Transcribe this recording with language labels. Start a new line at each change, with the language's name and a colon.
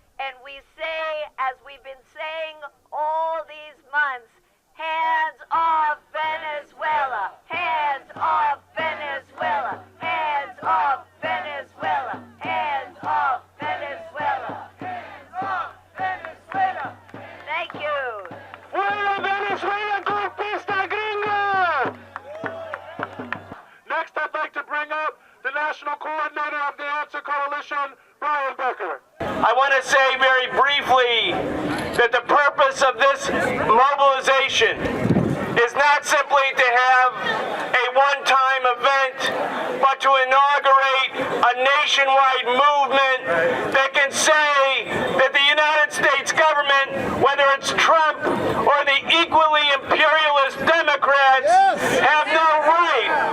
English: And we say, as we've been saying all these months, hands off Venezuela, hands off Venezuela, hands off Venezuela, hands off Venezuela, hands off Venezuela. Thank you.
Spanish: ¡Fuera Venezuela, golpista gringo!
English: Next, I'd like to bring up the National Coordinator of the Answer Coalition, Brian Becker. I want to say very briefly that the purpose of this mobilization is not simply to have a one-time event, but to inaugurate a nationwide movement that can say that the United States government, whether it's Trump or the equally imperialist Democrats, have no right,